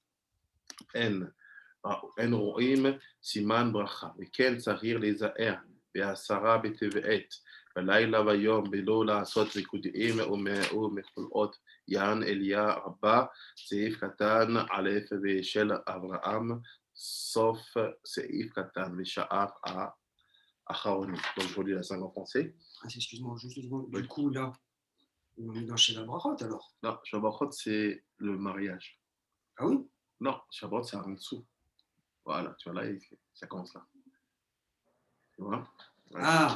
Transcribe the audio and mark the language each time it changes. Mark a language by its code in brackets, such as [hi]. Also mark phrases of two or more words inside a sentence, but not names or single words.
[he] אין רואים סימן ברכה, וכן צריך להיזהר ב10 בטבת, בלילה ויום, ולא לעשות ריקודים ומחולאות יען אליה רבה, סעיף קטן א' ושל אברהם, סוף סעיף קטן ושאר האחרונים. [fr] Donc je relis la 5 en français. Excuse-moi, juste une seconde. Du coup, là, on est dans Sheva Brachot alors? Non, Sheva Brachot, c'est le mariage. Ah oui? Non, Sheva Brachot, c'est en dessous. Voilà, tu vois là, ça commence là. Tu vois? Ah!